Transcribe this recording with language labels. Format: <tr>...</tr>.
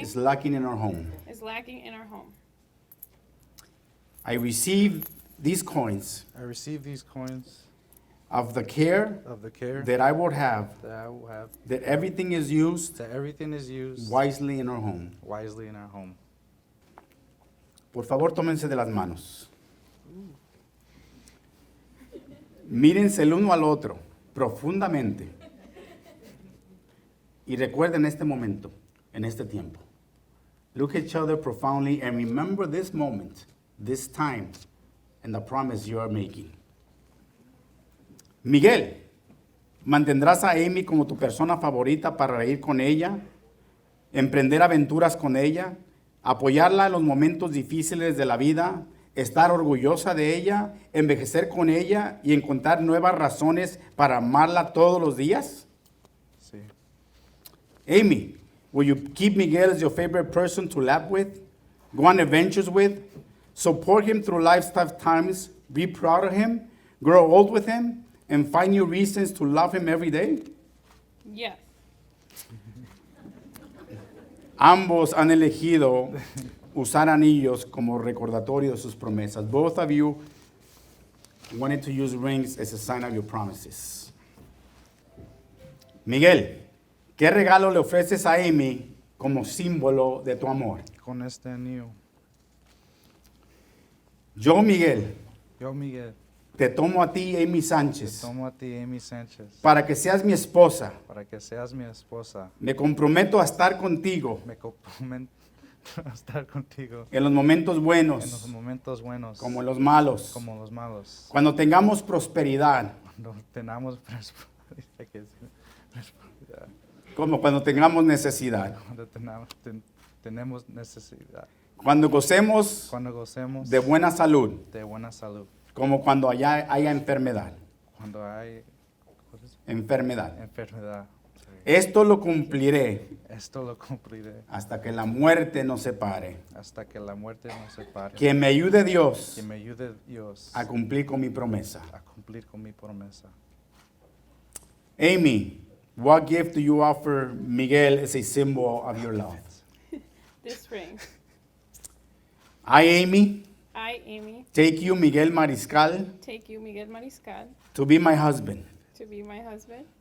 <en>is lacking in our home. is lacking in our home. I receive these coins I receive these coins of the care of the care that I would have, that I will have, that everything is used that everything is used wisely in our home. wisely in our home.</en> <es>Por favor, tómense de las manos. Mírense el uno al otro profundamente. Y recuerden este momento, en este tiempo.</es> <en>Look at each other profoundly and remember this moment, this time, and the promise you are making.</en> <es>Miguel, ¿mantendrás a Amy como tu persona favorita para reír con ella, emprender aventuras con ella, apoyarla en los momentos difíciles de la vida, estar orgullosa de ella, envejecer con ella y encontrar nuevas razones para amarla todos los días? Sí.</es> <en>Amy, will you keep Miguel as your favorite person to laugh with, go on adventures with, support him through life's tough times, be proud of him, grow old with him, and find new reasons to love him every day? Yes.</en> <es>Ambos han elegido usar anillos como recordatorio de sus promesas.</es> <en>Both of you wanted to use rings as a sign of your promises.</en> <es>Miguel, ¿qué regalo le ofreces a Amy como símbolo de tu amor? Con este anillo, Yo, Miguel, yo, Miguel, te tomo a ti, Amy te Sánchez, tomo a ti, Amy Sánchez, para que seas mi esposa. para que seas mi esposa. Me comprometo a estar contigo Me comprometo a estar contigo en los momentos en los buenos momentos buenos como en los malos. como los malos. Cuando tengamos prosperidad, Cuando tenemos hay que decir, prosperidad. como cuando tengamos necesidad. Cuando tenemos necesidad. Cuando gocemos Cuando gocemos de buena salud, de buena salud. como cuando haya enfermedad. Cuando hay ¿cuál es? Enfermedad. Enfermedad. Sí. Esto lo cumpliré Esto lo cumpliré hasta que la muerte nos separe. hasta que la muerte nos separe. Que me ayude Dios Que me ayude Dios a cumplir con mi promesa. a cumplir con mi promesa.</es> <en>Amy, what gift do you offer Miguel as a symbol of your love? This ring. I, Amy, I, Amy, take you, Miguel Mariscal, take you, Miguel Mariscal, to be my husband. to be my husband.</en>